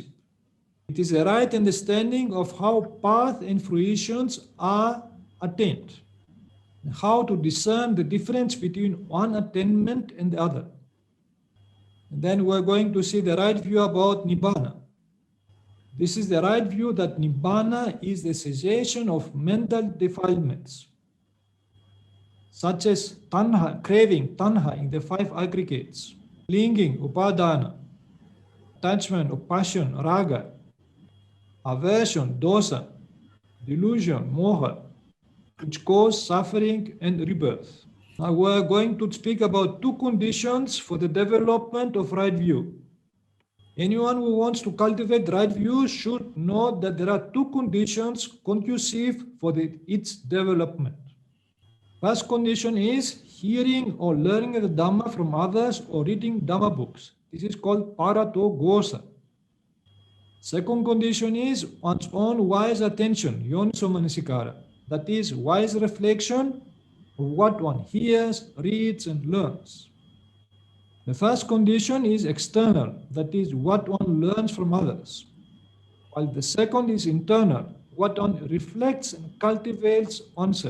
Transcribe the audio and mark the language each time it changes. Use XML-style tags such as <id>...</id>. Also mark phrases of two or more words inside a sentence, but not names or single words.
<en>It is a right understanding of how path and fruitions are attained, and how to discern the difference between one attainment and the other. And then we're going to see the right view about Nibbana. This is the right view that Nibbana is the cessation of mental defilements, such as tanha, craving, tanha in the five aggregates, clinging, upadana, attachment or passion, raga, aversion, dosa, delusion, moha, which cause suffering and rebirth. Now we're going to speak about two conditions for the development of right view. Anyone who wants to cultivate right view should know that there are two conditions conducive for its development. First condition is hearing or learning the Dhamma from others or reading Dhamma books. This is called</en> <pi>parato gosa.</pi> <en>Second condition is one's own wise attention,</en> <pi>yoniso manasikara.</pi> <en>That is wise reflection of what one hears, reads, and learns. The first condition is external, that is what one learns from others, while the second is internal, what one reflects and cultivates oneself.</en>